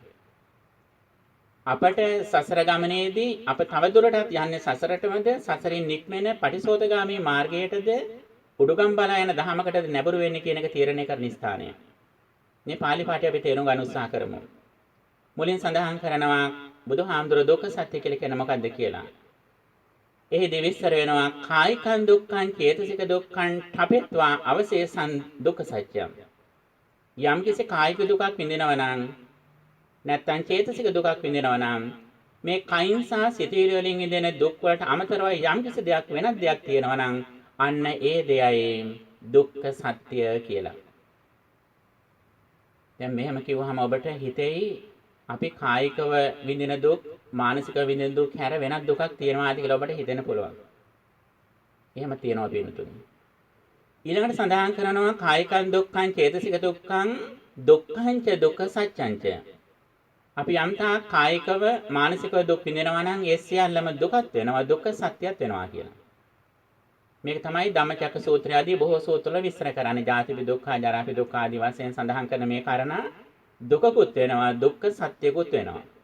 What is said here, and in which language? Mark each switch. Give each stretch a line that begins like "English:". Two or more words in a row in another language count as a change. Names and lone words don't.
Sinhala: අපට සසර ගමනේදී අප තවදුරටත් යන්නේ සසරටමද සසරින් නික්මෙන පටිසෝතගාමී මාර්ගයටද උඩුගම් බලා යන දහමකටද නැඹුරු වෙන්නේ කියන එක තීරණය කරන ස්ථානය. මේ පාලි පාඨය අපි තේරුම් ගන්න උත්සාහ කරමු. මුලින් සඳහන් කරනවා බුදුහාමුදුර දුක්ඛ සත්‍ය කියලා කියන මොකද්ද කියලා. එහිදී විස්තර වෙනවා
Pali: කායිකං දුක්ඛං චේතසික දුක්ඛං ඨපෙත්වා අවශේෂං දුක්ඛ සත්‍යං.
Sinhala: යම් කිසි කායික දුකක් විඳිනවා නම් නැත්නම් චේතසික දුකක් විඳිනවා නම් මේ කයින් සහ සිතවිලි වලින් විඳින දුක් වලට අමතරව යම් කිසි දෙයක් වෙනත් දෙයක් තියෙනවා නම් අන්න ඒ දෙයයි දුක්ඛ සත්‍ය කියලා. දැන් මෙහෙම කිව්වහම ඔබට හිතෙයි අපි කායිකව විඳින දුක් මානසිකව විඳින දුක් හැර වෙනත් දුකක් තියෙනවාද කියලා ඔබට හිතෙන්න පුළුවන්. එහෙම තියෙනවා පින්තුනි. ඊළඟට සඳහන් කරනවා
Pali: කායිකං දුක්ඛං චේතසික දුක්ඛං දුක්ඛං ච දුක්ඛ සත්‍යං ච.
Sinhala: අපි යම්තා කායිකව මානසිකව දුක් විඳිනවා නම් ඒ සියල්ලම දුකක් වෙනවා දුක්ඛ සත්‍යයක් වෙනවා කියලා. මේක තමයි ධම්මචක්ක සූත්‍රය ආදී බොහෝ සූත්‍රවල විස්තර කරන්නේ.
Pali: ජාතිපි දුක්ඛ, ජරාපි දුක්ඛ
Sinhala: ආදී වශයෙන් සඳහන් කරන මේ කාරණා දුකකුත් වෙනවා දුක්ඛ සත්‍යකුත් වෙනවා.